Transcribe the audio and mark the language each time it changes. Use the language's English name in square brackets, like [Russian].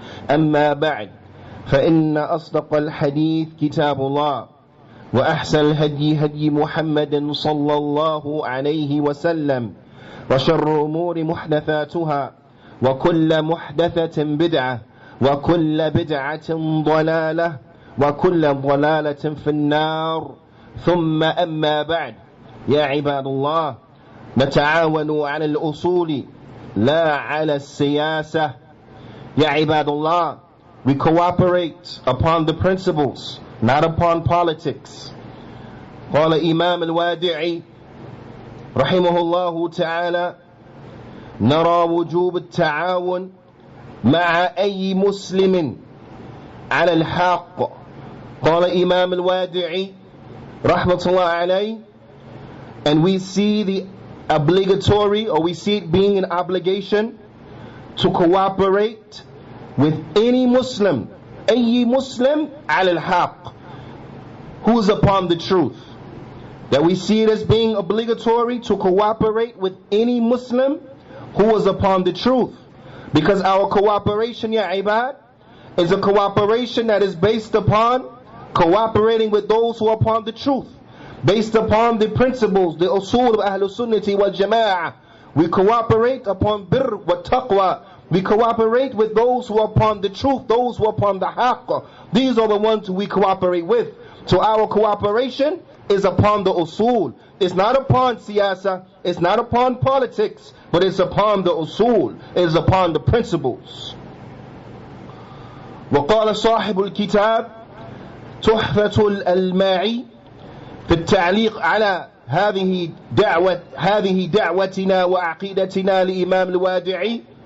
[Arabic] أما بعد، فإن أصدق الحديث كتاب الله وأحسن الهدي هدي محمد صلى الله عليه وسلم وشر الأمور محدثاتها وكل محدثة بدعة وكل بدعة ضلالة وكل ضلالة في النار. ثم أما بعد، يا عباد الله، نتعاون على الأصول لا على السياسة. يا عباد الله, [English] we cooperate upon the principles, not upon politics. [Arabic] قال إمام الوادعي رحمه الله تعالى: نرى وجوب التعاون مع أي مسلم على الحق. قال إمام الوادعي رحمة الله عليه, [English] and we see the obligatory, or we see it being an obligation to cooperate with any Muslim, [Arabic] أي مسلم على الحق, [English] who is upon the truth. That we see it as being obligatory to cooperate with any Muslim who is upon the truth, because our cooperation, ya ibad, is a cooperation that is based upon cooperating with those who are upon the truth, based upon the principles, the usul of Ahlul Sunnati wal Jama'ah. We cooperate upon birr wa taqwa. We cooperate with those who are upon the truth, those who are upon the haqq. These are the ones who we cooperate with. So our cooperation is upon the usul. It's not upon siyasa, it's not upon politics, but it's upon the usul, it is upon the principles. [Arabic] وقال صاحب الكتاب تحفة الماعي في التعليق على هذه دعوتنا وعقيدتنا لإمام الوادعي.